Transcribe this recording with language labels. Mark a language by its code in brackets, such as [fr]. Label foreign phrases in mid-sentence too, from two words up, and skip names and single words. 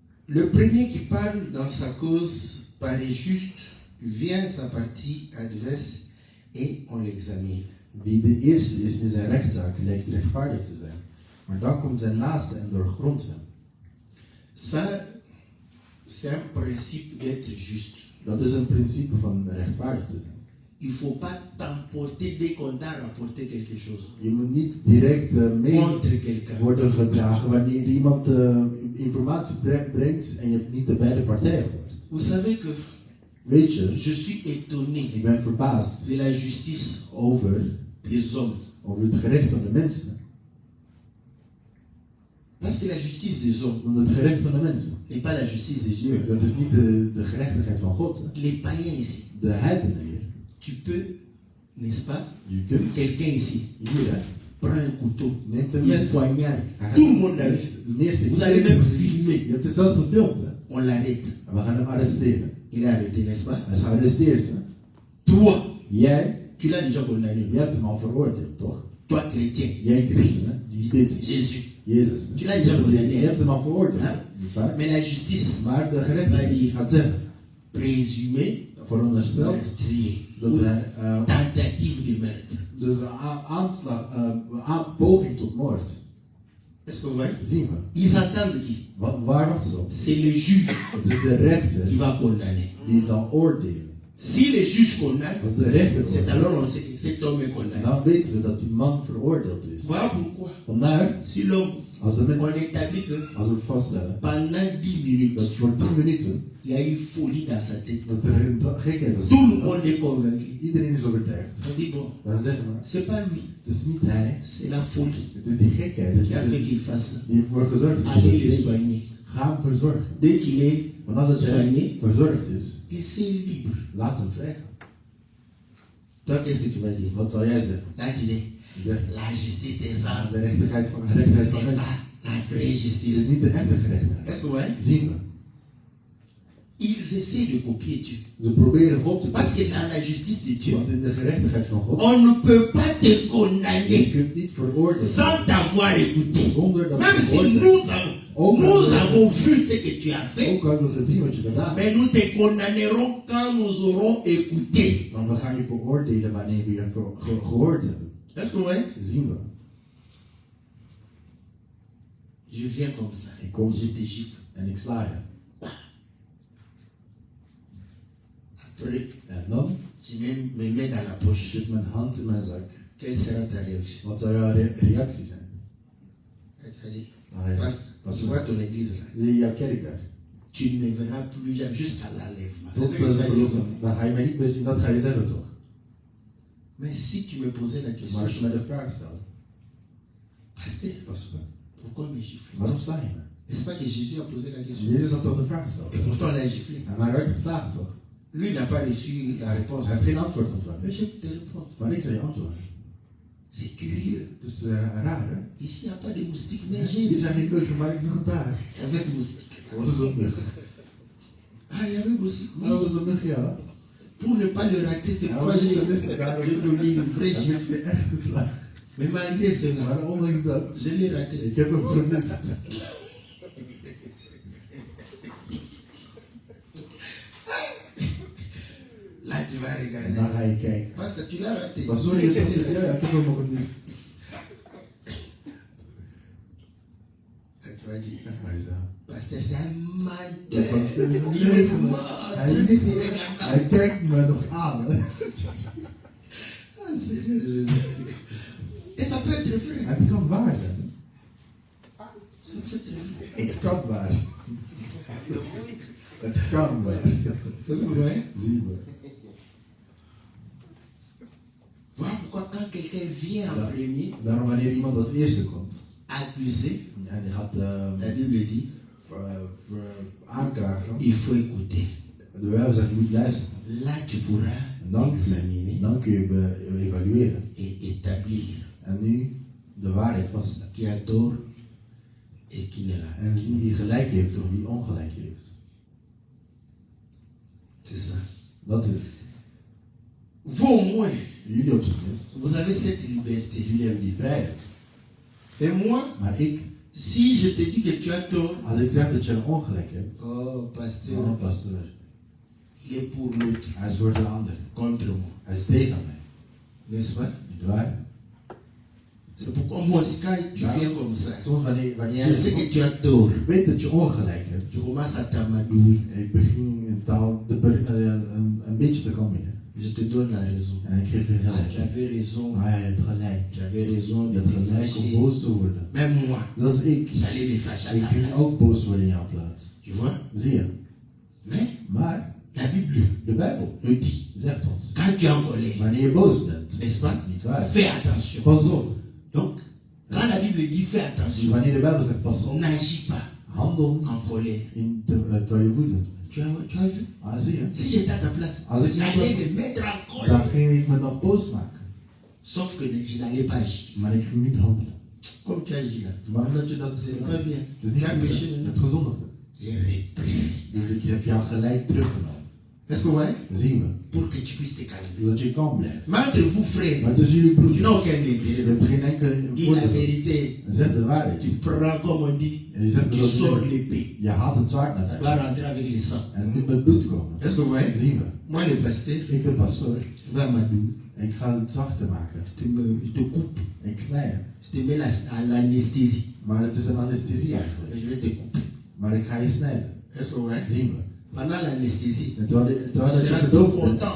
[fr] Le premier qui parle dans sa cause paraît juste, vient sa partie adverse et on l'examine. [nl] Wie de eerste is in zijn rechtszaak lijkt rechtvaardig te zijn. Maar dan komt zijn naaste en doorgrondt hem. [fr] Ça, c'est un principe d'être juste. [nl] Dat is een principe van rechtvaardig te zijn. [fr] Il ne faut pas t'emporter dès qu'on t'a rapporté quelque chose [nl] Je moet niet direct mee [fr] contre quelqu'un. [nl] worden gedragen wanneer iemand informatie brengt en je hebt niet de beide partijen gehoord. [fr] Vous savez que [nl] Weet je, [fr] je suis étonné [nl] ik ben verbaasd [fr] de la justice [nl] over [fr] des hommes. [nl] het gerecht van de mensen. [fr] Parce que la justice des hommes [nl] Want het gerecht van de mensen, [fr] n'est pas la justice des dieux. [nl] dat is niet de gerechtigheid van God. Hè. [fr] Les païens ici, [nl] De heidenen hier. [fr] tu peux, n'est-ce pas, [nl] Je kunt [fr] quelqu'un ici [nl] hier, hè, [fr] prend un couteau, [nl] neemt een [fr] il [nl] mes. [fr] poignarde. [nl] Hij [fr] Tout le monde l'a vu. [nl] de eerste [fr] Vous allez même filmer. [nl] Je hebt het zelfs gefilmd. Hè. [fr] On l'arrête. [nl] En we gaan hem arresteren. [fr] Il est arrêté, n'est-ce pas? [nl] Hij is gearresteerd. Hè. [fr] Toi, [nl] Jij [fr] tu l'as déjà condamné. [nl] hebt hem al veroordeeld, toch? [fr] Toi, chrétien, [nl] Jij christen, hè? Die bidt. [fr] Jésus. [nl] Jezus. [fr] Tu l'as déjà condamné. [nl] Je hebt hem al veroordeeld. Ja. Niet waar? [fr] Mais la justice [nl] Maar de gerechtigheid gaat zeggen, [fr] présumée [nl] verondersteld, [fr] meurtrier [nl] dat [fr] ou [nl] hij [fr] tentative de meurtre. [nl] dus aanslag, poging tot moord. [fr] Est-ce que vous voyez? [nl] Zien we. [fr] Ils attendent qui? [nl] Waar wachten ze op? [fr] C'est le juge [nl] Het is de rechter [fr] qui va condamner. [nl] die zal oordelen. [fr] Si le juge condamne, [nl] Als de rechter [fr] c'est [nl] oordeelt, [fr] alors on sait que cet homme est condamné. [nl] dan weten we dat die man veroordeeld is. [fr] Voilà pourquoi, [nl] Vandaar, [fr] si l'homme, [nl] als, de [fr] on [nl] mens, [fr] établit que [nl] als we vaststellen [fr] pendant 10 minutes, [nl] dat voor 10 minuten [fr] il y a eu folie dans sa tête. [nl] dat er een gekheid is. [fr] Tout le monde est convaincu. [nl] Iedereen is overtuigd. [fr] On dit bon, [nl] Dan zeggen we, [fr] c'est pas lui, [nl] het is niet hij, [fr] c'est la folie [nl] het is die gekheid. Het [fr] qui a fait [nl] is [fr] qu'il fasse ça. [nl] die ervoor gezorgd [fr] Allez les [nl] heeft. [fr] soigner. [nl] Ga hem verzorgen. [fr] Dès qu'il est [nl] Want als het [fr] soigné, [nl] verzorgd is, [fr] laissez libre. [nl] laat hem vrij gaan. [fr] Toi, qu'est-ce que tu vas dire? [nl] Wat zal jij zeggen? [fr] Là, tu dis, [nl] Je zegt, [fr] la justice des hommes [nl] de gerechtigheid van [fr] n'est [nl] mensen. [fr] pas la vraie [nl] Het is [fr] justice. [nl] niet de echte gerechtigheid. [fr] Est-ce que vous voyez? [nl] Zien we. [fr] Ils essaient de copier Dieu. [nl] Ze proberen God te [fr] Parce que dans la justice de Dieu, [nl] Want in de gerechtigheid van God, [fr] on ne peut pas te [nl] je [fr] condamner [nl] kunt niet veroordelen [fr] sans t'avoir écouté. [nl] zonder dat [fr] Même [nl] je [fr] si [nl] veroordeelt. [fr] nous avons vu ce que tu as fait, [nl] Ook hebben we gezien wat je gedaan hebt. [fr] mais nous te condamnerons quand nous aurons écouté. [nl] Maar we gaan je veroordelen wanneer we je gehoord hebben. [fr] Est-ce que vous voyez? [nl] Zien we. [fr] Je viens comme ça. [nl] Ik kom [fr] Je te gifle. [nl] en ik sla je. [fr] Après, [nl] En dan [fr] je me mets dans la poche. [nl] zit mijn hand in mijn zak. [fr] Quelle sera ta réaction? [nl] Wat zou jouw reactie zijn? [fr] Allez, [nl] Allee, [fr] parce que tu vois ton église là. [nl] zie je jouw kerk daar? [fr] Tu ne me verras plus jamais jusqu'à l'enlèvement. C'est [nl] Tot [fr] ce que [nl] de [fr] tu vas dire. [nl] verlossing. Dan ga je mij niet meer zien, dat ga je zeggen toch? [fr] Mais si tu me posais la [nl] Maar [fr] question, [nl] als je mij de vraag stelt, [fr] pasteur, [nl] pas op. [fr] pourquoi me gifler? [nl] Waarom sla je me? [fr] N'est-ce pas que Jésus a posé la question? [nl] Jezus had toch de vraag gesteld? [fr] Et pourtant, on l'a giflé. [nl] En maar hij werd geslagen toch? [fr] Lui, il n'a pas reçu la réponse. [nl] Hij heeft geen antwoord ontvangen. [fr] Mais je vais te répondre. [nl] Maar ik zou je antwoorden. [fr] C'est curieux. [nl] Het is raar hè? [fr] Ici, il n'y a pas de moustique, mais j'ai [nl] Hier [fr] vu [nl] zijn geen muggen, maar ik zag daar. [fr] avec moustique. [nl] Wat is een mug? [fr] Ah, il y avait moustique. Oui. [nl] Dat is een mug, ja. [fr] Pour ne pas le rater, c'est [nl] Ja, [fr] pourquoi [nl] wat is [fr] j'ai [nl] dat? Is daarom [fr] donné une vraie [nl] heb [fr] gifle. [nl] je echt geslagen. [fr] Mais malgré cela, [nl] Maar ondanks dat, [fr] je l'ai raté. [nl] ik heb hem gemist. [fr] Là, tu vas [nl] En [fr] regarder. [nl] dan ga je kijken. [fr] Parce que tu l'as raté. [nl] Maar sorry, ik heb het ja, ik heb hem nog gemist. [fr] Et tu vas dire, [nl] Dan ga je zeggen. [fr] pasteur, c'est un [nl] De [fr] menteur. [nl] pasteur is een [fr] Il est [nl] leugenaar. [fr] mort. [nl] Hij kijkt me nog aan. Hè. [fr] Ah, Seigneur Jésus. Et ça peut être vrai. [nl] Het kan waar zijn. [fr] Ça peut être vrai. [nl] Het kan waar zijn. Het kan waar. [fr] Est-ce que vous voyez? [nl] Zie je. [fr] Voilà pourquoi quand quelqu'un vient en premier, [nl] Daarom wanneer iemand als eerste komt. [fr] accusé, [nl] En die gaat [fr] la Bible dit, [nl] aanklagen. [fr] il faut écouter. [nl] De Bijbel zegt je moet luisteren. [fr] Là, tu pourras [nl] En dan [fr] examiner [nl] kun je evalueren. [fr] et établir [nl] En nu de waarheid vaststellen. [fr] qui a tort et qui ne l'a. [nl] En zien wie gelijk heeft of wie ongelijk heeft. [fr] C'est ça. [nl] Dat is het. [fr] Vous au moins, [nl] Jullie op zijn minst. [fr] vous avez cette liberté. [nl] Jullie hebben die vrijheid. [fr] Et moi, [nl] Maar ik, [fr] Si je te dis que tu as tort, [nl] Als ik zeg dat je een ongelijk hebt, [fr] oh pasteur, [nl] oh pastor, [fr] il est pour l'autre, [nl] hij is voor de ander. [fr] contre moi. [nl] Hij is tegen mij. [fr] N'est-ce pas? [nl] Niet waar? [fr] C'est pourquoi moi aussi, quand tu viens comme ça, [nl] Soms wanneer [fr] je sais que [nl] jij [fr] tu as tort. [nl] weet dat je ongelijk hebt, [fr] Je commence à t'amadouer. [nl] ik begin in taal een beetje te kalmeren. [fr] Je te donne la raison. [nl] En ik geef je [fr] Ah, [nl] gelijk. [fr] tu avais raison. [nl] Maar je hebt gelijk. [fr] Tu avais raison [nl] Je [fr] de [nl] hebt [fr] te [nl] gelijk om [fr] fâcher. [nl] boos te worden. [fr] Même moi, [nl] Dat is ik. [fr] j'allais me fâcher à [nl] Ik [fr] ta [nl] ging [fr] place. [nl] ook boos worden in jouw plaats. [fr] Tu vois? [nl] Zie je? [fr] Mais [nl] Maar [fr] la Bible [nl] de Bijbel [fr] nous dit, [nl] zegt ons, [fr] quand tu es en colère, [nl] wanneer je boos bent, [fr] n'est-ce pas? [nl] niet waar? [fr] Fais attention. [nl] Pas op. [fr] Donc, quand la Bible dit fais [nl] Dus [fr] attention, [nl] wanneer de Bijbel zegt pas op, [fr] n'agis pas [nl] handel [fr] en colère. [nl] terwijl je woedend bent. [fr] Tu as vu? [nl] Ah, zie je? [fr] Si j'étais à ta place, [nl] Als ik [fr] j'allais [nl] jou [fr] me mettre en [nl] dan [fr] colère. [nl] ging ik me nog boos maken. [fr] Sauf que je n'allais pas agir. [nl] Maar ik ging niet handelen. [fr] Comme tu agis là. [nl] Maar omdat je dat [fr] C'est pas bien. [nl] Dus [fr] Tu [nl] niet [fr] as [nl] goed, [fr] péché [nl] hè? Je [fr] maintenant. [nl] hebt gezondigd. [fr] J'ai repris. [nl] Dus ik heb jou gelijk teruggenomen. [fr] Est-ce que vous voyez? [nl] Zien we. [fr] Pour que tu puisses te calmer. [nl] Zodat je kalm blijft. [fr] Mais entre vous, frères, [nl] Maar tussen jullie [fr] tu [nl] broeders, [fr] n'as aucun [nl] je [fr] intérêt. [nl] hebt geen enkele [fr] Dis la [nl] voordeel. [fr] vérité. [nl] Zeg de waarheid. [fr] Tu prends, comme on dit, [nl] En je zegt [fr] tu [nl] dat [fr] sors [nl] je, [fr] l'épée. [nl] je haalt het zwaard naar [fr] Tu [nl] buiten. [fr] vas rentrer avec le sang. [nl] En nu met bloed komen. [fr] Est-ce que vous voyez? [nl] Zien we. [fr] Moi, le pasteur, [nl] Ik de pastoor. [fr] je vais à Madou. [nl] Ik ga het zachter maken. [fr] Je te coupe. [nl] Ik snij hem. [fr] Je te mets à l'anesthésie. [nl] Maar het is een anesthesie [fr] Et [nl] eigenlijk. [fr] je vais te couper. [nl] Maar ik ga je snijden. [fr] Est-ce que vous voyez? [nl] Zien we. [fr] Pendant l'anesthésie, [nl] En terwijl [fr] tu [nl] dat je [fr] seras tout [nl] gedoofd bent, [fr] content.